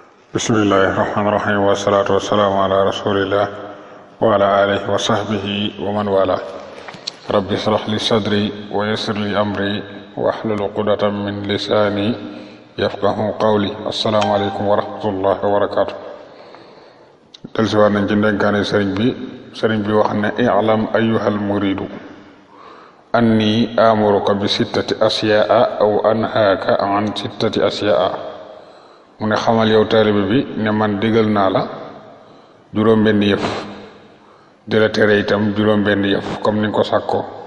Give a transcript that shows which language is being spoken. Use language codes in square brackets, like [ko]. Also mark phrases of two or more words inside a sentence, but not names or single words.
[ar] بسم الله الرحمن الرحيم والصلاة والسلام على رسول الله وعلى آله وصحبه ومن والى. رب اشرح لي صدري ويسر لي أمري واحلل عقدة من لساني يفقهوا قولي. السلام عليكم ورحمة الله وبركاته. [wo] Dellusiwaat nañ ci ndenkaane sëriñ bi wax ne [ar] اعلم أيها المريد أني آمرك بستة أشياء وأنهاك عن ستة أشياء. [wo] mu ne xamal yow taalibe bi ne man digal naa la juróom-benn yëf di la tere itam juróom-benn yëf comme ni nga ko sàkkoo.